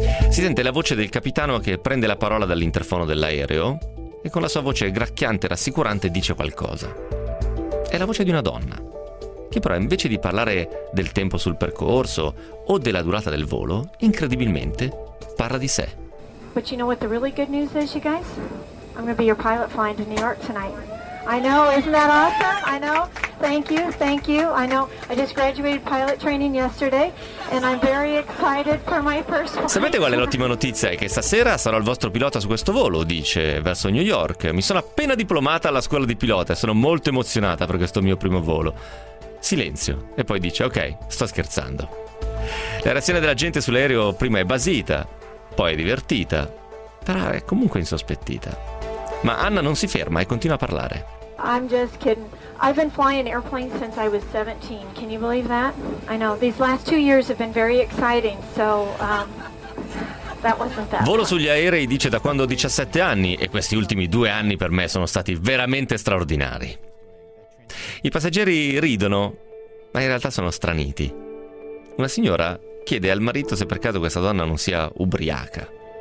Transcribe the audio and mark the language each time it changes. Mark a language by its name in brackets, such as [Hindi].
[Italian] Si sente la voce del capitano che prende la parola dall'interfono dell'aereo e con la sua voce gracchiante e rassicurante dice qualcosa. è la voce di una donna, che però invece di parlare del tempo sul percorso o della durata del volo, incredibilmente parla di sé. [English] But you know what the really good news is, you guys? I'm gonna be your pilot flying to New York tonight. I know, isn't that awesome? I know. Thank you. I know. I just graduated pilot training yesterday and I'm very excited for my first flight. [Italian] Sapete qual è l'ottima notizia? È che stasera sarò il vostro pilota su questo volo, dice, verso New York. Mi sono appena diplomata alla scuola di pilota e sono molto emozionata per questo mio primo volo. Silenzio. E poi dice, ok, sto scherzando. La reazione della gente sull'aereo prima è basita, poi è divertita, però è comunque insospettita. Ma Anna non si ferma e continua a parlare. [English] I'm just kidding. I've been flying airplanes since I was 17. Can you believe that? I know. These last 2 years have been very exciting, so that wasn't that. [Italian] Volo sugli aerei, dice, da quando ho 17 anni e questi ultimi 2 anni per me sono stati veramente straordinari. I passeggeri ridono, ma in realtà sono straniti. Una signora chiede al marito se per caso questa donna non sia ubriaca.